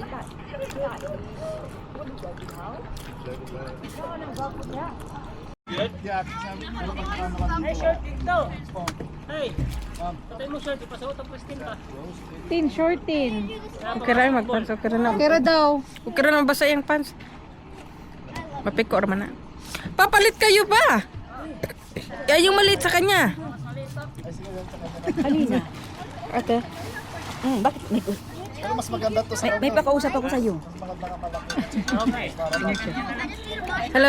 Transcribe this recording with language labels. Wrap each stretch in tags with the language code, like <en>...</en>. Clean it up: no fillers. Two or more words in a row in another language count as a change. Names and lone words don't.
<en>Good? Tin, short tin.</en> <ceb>Okay ra magpants, okay ra na. Okay ra daw. Okay ra na basa yung pants. Mapiko raman na.</ceb> <tl>Papalit kayo ba? Kaya yung maliit sa kanya. Halina. Ate. Bakit? Pero mas maganda to sa May pakausap ako sa'yo. Hello?</tl>